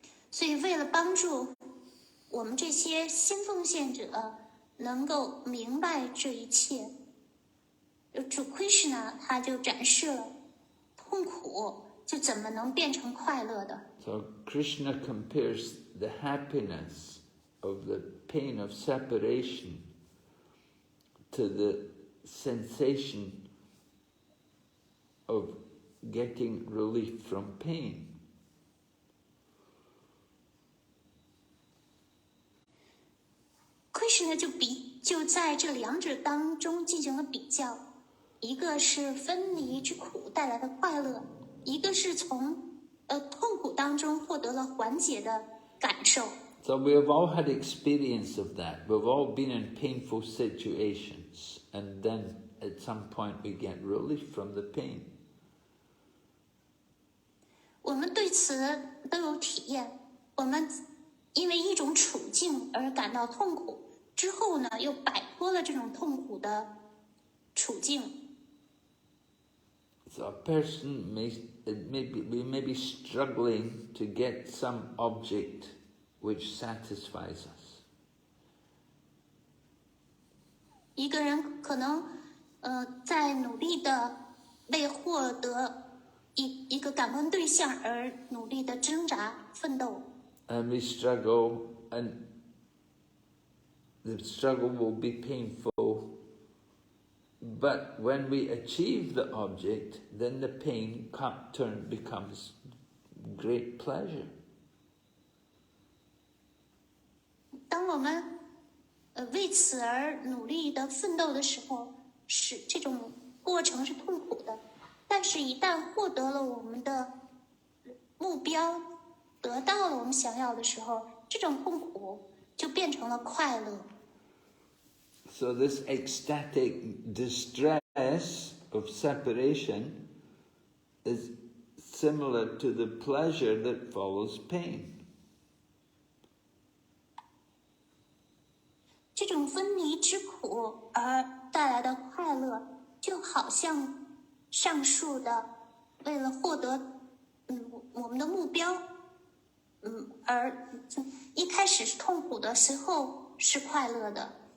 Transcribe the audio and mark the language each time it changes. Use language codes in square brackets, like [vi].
[zh] 所以为了帮助我们这些新奉献者能够明白这一切，主 Krishna 他就展示了痛苦就怎么能变成快乐的。 [en] So Krishna compares the happiness of the pain of separation to the sensation of getting relief from pain. [zh] Krishna 就在这两者当中进行了比较，一个是分离之苦带来的快乐，一个是从痛苦当中获得了缓解的感受。 [en] So we have all had experience of that. We've all been in painful situations, and then at some point we get relief from the pain. [zh] 我们对此都有体验，我们因为一种处境而感到痛苦，之后呢，又摆脱了这种痛苦的处境。 [en] So a person we may be struggling to get some object which satisfies us. [zh] 一个人可能在努力的为获得一个感官对象而努力的挣扎奋斗。 [en] And we struggle, and the struggle will be painful. But when we achieve the object, then the pain becomes great pleasure. [zh] 当我们为此而努力的奋斗的时候，是这种过程是痛苦的。但是，一旦获得了我们的目标，得到了我们想要的时候，这种痛苦就变成了快乐。 [en] So this ecstatic distress of separation is similar to the pleasure that follows pain. [zh] 这种分离之苦而带来的快乐，就好像上述的，为了获得我们的目标，而一开始是痛苦的，随后是快乐的。